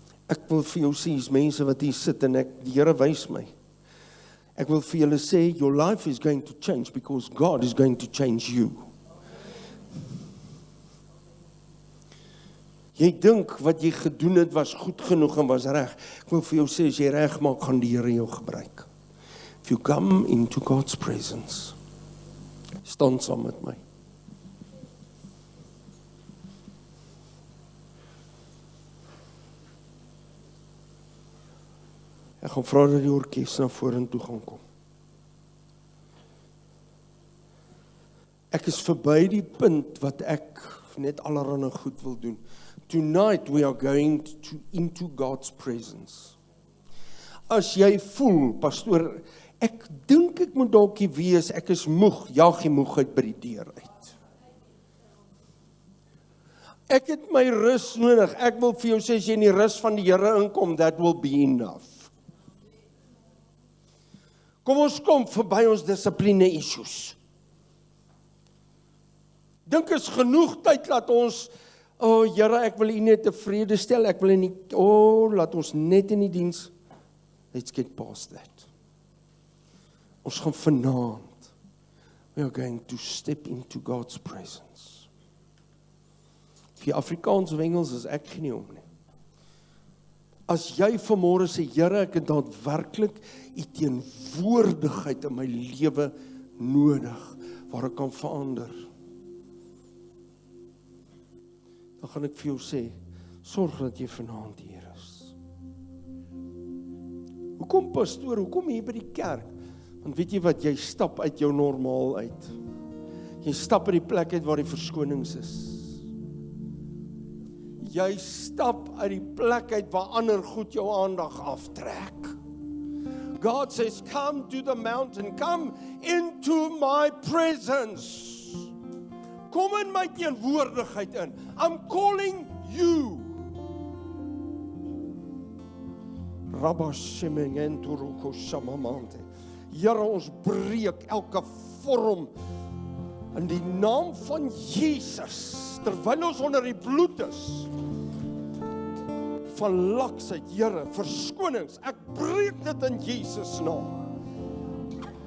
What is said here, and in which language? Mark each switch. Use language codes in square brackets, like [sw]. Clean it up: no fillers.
[af] Ek wil vir jou sê, is mense wat hier sit en die Here wys my. Ek wil vir julle sê, [en] your life is going to change because God is going to change you. [af] Jy dink wat jy gedoen het was goed genoeg en was reg. Ek wil vir jou sê, as jy reg maak, gaan die Here jou gebruik. [en] If you come into God's presence, [af] staan saam met my. Ek gaan vra dat die orkes na vorentoe gaan kom. Ek is verby die punt wat ek net allerhande goed wil doen. [en] Tonight we are going into God's presence. [af] As jy voel, pastoor, ek dink ek moet dalk wees, ek is moeg, jaag die moegheid by die deur uit. Ek het my rus nodig, ek wil vir jou sê, as jy in die rus van die Here inkom, [en] that will be enough. [af] Kom ons kom verby ons dissipline issues. Dink is genoeg tyd, laat ons, Here, ek wil U net tevrede stel, ek wil nie, laat ons net in die diens, [en] let's get past that. [af] Ons gaan vanaand, [en] we are going to step into God's presence. [af] Vir Afrikaans of Engels is ek nie om nie. As jy vanmôre sê, Here, ek het daadwerklik U teenwoordigheid in my lewe nodig, waar ek kan verander, dan gaan ek vir jou sê, sorg dat jy vanaand hier is. Hoekom pastoor, hoekom hier by die kerk? Want weet jy wat, jy stap uit jou normaal uit. Jy stap uit die plek uit waar die verskonings is. Jy stap uit die plek uit waar ander goed jou aandag aftrek. [en] God says, come to the mountain, come into my presence. [af] Kom in my teenwoordigheid in. [en] I'm calling you. Rabba Shemengenturuko Shamamante. [af] Here, ons breek elke vorm in die naam van Jesus, terwyl ons onder die bloed is, van laksheid, Here, verskonings, ek breek dit in Jesus naam.